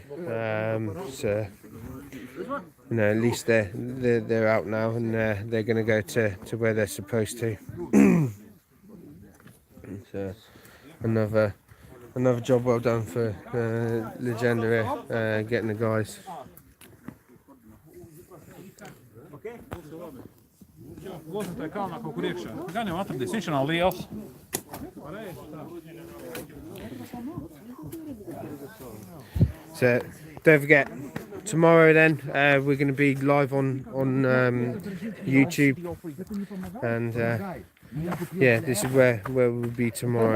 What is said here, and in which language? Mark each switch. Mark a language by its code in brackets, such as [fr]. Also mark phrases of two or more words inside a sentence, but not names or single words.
[en] So you know, at least they're out now, and they're going to go to where they're supposed to. So another job well done for Legenda here, getting the guys. [lv] Lūdzu, tā kalnā kaut kur iekšā. Gan jau atradīs, viņš nav liels. [en] So don't forget, tomorrow then we're going to be live on YouTube, and yeah, this is where we'll be tomorrow.